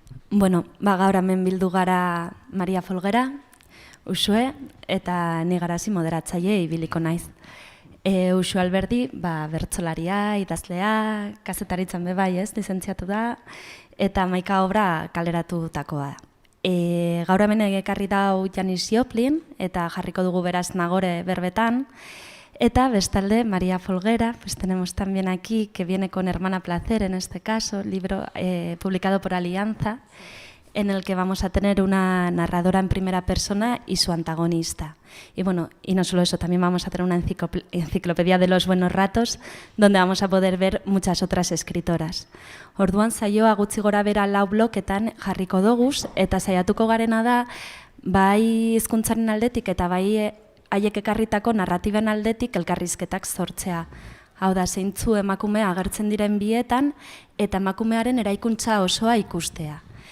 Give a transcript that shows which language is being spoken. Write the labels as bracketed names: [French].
[Basque] Gaur hemen bildu gara Maria Folguera, Uxue, eta ni Garazi moderatzaile ibiliko naiz. Uxue Alberdi, bertsolaria, idazlea, kazetaritzan bebai, lizentziatu da, eta 11 obra kaleratutakoa. [Spanish] Gaur hemen ekarri dau Janis Joplin, eta jarriko dugu beraz Nagore berbetan, eta bestalde María Folguera, pues tenemos también aquí, que viene con Hermana Placer, en este caso, libro publicado por Alianza, en el que vamos a tener una narradora en primera persona y su antagonista. Y no solo eso, también vamos a tener una enciclopedia de los buenos ratos, donde vamos a poder ver muchas otras escritoras. [Basque] Orduan saioa gutxi gora bera 4 bloketan jarriko doguz, eta saiatuko garena da, bai hizkuntzaren aldetik eta bai haiek ekarritako narratiben aldetik elkarrizketak sortzea. Hau da, zeintzu emakumea agertzen diren bietan, eta emakumearen eraikuntza osoa ikustea.